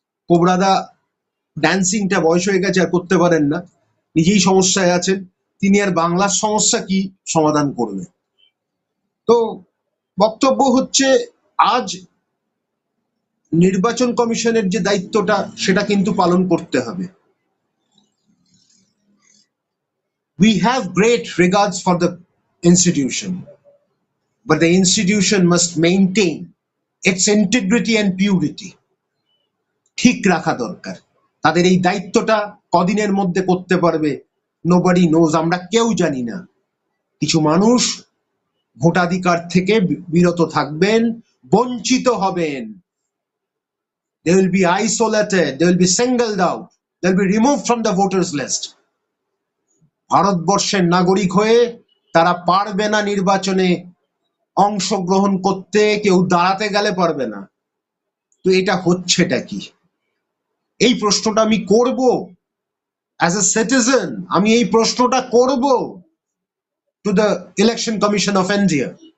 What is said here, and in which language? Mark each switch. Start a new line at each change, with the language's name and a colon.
Bangla: কোবরাদা ড্যান্সিংটা বয়স হয়ে গেছে, আর করতে পারেন না, নিজেই সমস্যায় আছেন। তিনি আর বাংলার সমস্যা কি সমাধান করবে? তো বক্তব্য হচ্ছে, আজ নির্বাচন কমিশনের যে দায়িত্বটা সেটা কিন্তু পালন করতে হবে।
English: We have great regards for the institution. but the institution must maintain its integrity and purity.
Bangla: ঠিক রাখা দরকার। তাদের এই দায়িত্বটা কদিনের মধ্যে করতে পারবে
English: nobody knows,
Bangla: আমরা কেউ জানি না। কিছু মানুষ ভোটাধিকার থেকে বিরত থাকবেন, বঞ্চিত হবেন।
English: They will be isolated, they will be singled out, they will be removed from the voters list.
Bangla: ভারতবর্ষের নাগরিক হয়ে তারা পারবে না নির্বাচনে অংশগ্রহণ করতে, কেউ দাঁড়াতে গেলে পারবে না। তো এটা হচ্ছেটা কি? এই প্রশ্নটা আমি করব
English: as a citizen,
Bangla: আমি এই প্রশ্নটা করব to the election commission of India.